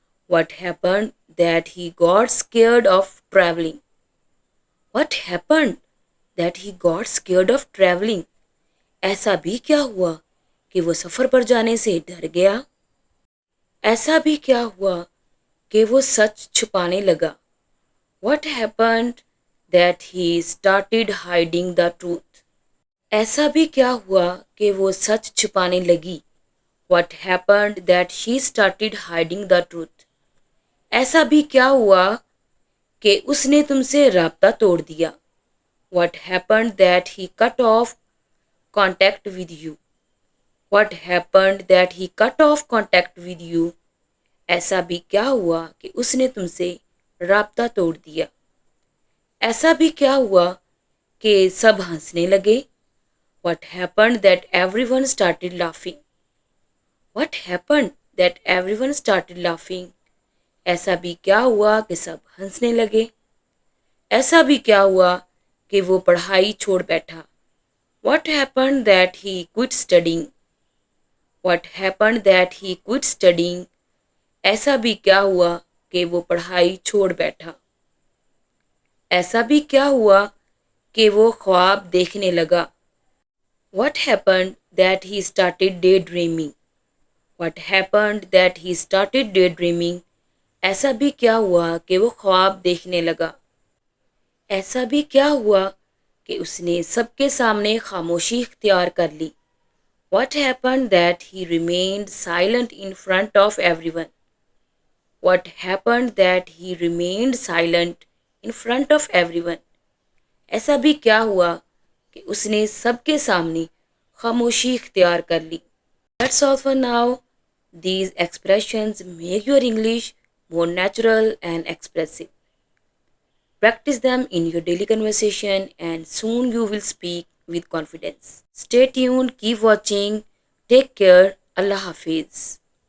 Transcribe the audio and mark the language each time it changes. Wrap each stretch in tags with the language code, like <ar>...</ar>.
<en>What happened that he got scared of traveling? What happened that he got scared of traveling?</en> <ur>ایسا بھی کیا ہوا کہ وہ سفر پر جانے سے ڈر گیا. ایسا بھی کیا ہوا کہ وہ سچ چھپانے لگا.</ur> <en>What happened that he started hiding the truth?</en> <ur>ایسا بھی کیا ہوا کہ وہ سچ چھپانے لگی.</ur> <en>What happened that she started hiding the truth?</en> <ur>ایسا بھی کیا ہوا کہ اس نے تم سے رابطہ توڑ دیا.</ur> <en>What happened that he cut off contact with you? What happened that he cut off contact with you?</en> <ur>ایسا بھی کیا ہوا کہ اس نے تم سے رابطہ توڑ دیا. ایسا بھی کیا ہوا کہ سب ہنسنے لگے.</ur> <en>What happened that everyone started laughing? What happened that everyone started laughing?</en> <ur>ایسا بھی کیا ہوا کہ سب ہنسنے لگے. ایسا بھی کیا ہوا کہ وہ پڑھائی چھوڑ بیٹھا.</ur> <en>What happened that he quit studying? What happened that he quit studying?</en> <ur>ایسا بھی کیا ہوا کہ وہ پڑھائی چھوڑ بیٹھا. ایسا بھی کیا ہوا کہ وہ خواب دیکھنے لگا.</ur> <en>What happened that he started daydreaming? What happened that he started daydreaming?</en> <ur>ایسا بھی کیا ہوا کہ وہ خواب دیکھنے لگا. ایسا بھی کیا ہوا کہ اس نے سب کے سامنے خاموشی اختیار کر لی.</ur> <en>What happened that he remained silent in front of everyone? What happened that he remained silent in front of everyone?</en> <ur>ایسا بھی کیا ہوا کہ اس نے سب کے سامنے خاموشی اختیار کر لی.</ur> <en>That's all for now. These expressions make your English more natural and expressive. Practice them in your daily conversation and soon you will speak with confidence. Stay tuned, keep watching, take care, Allah Hafiz.</en>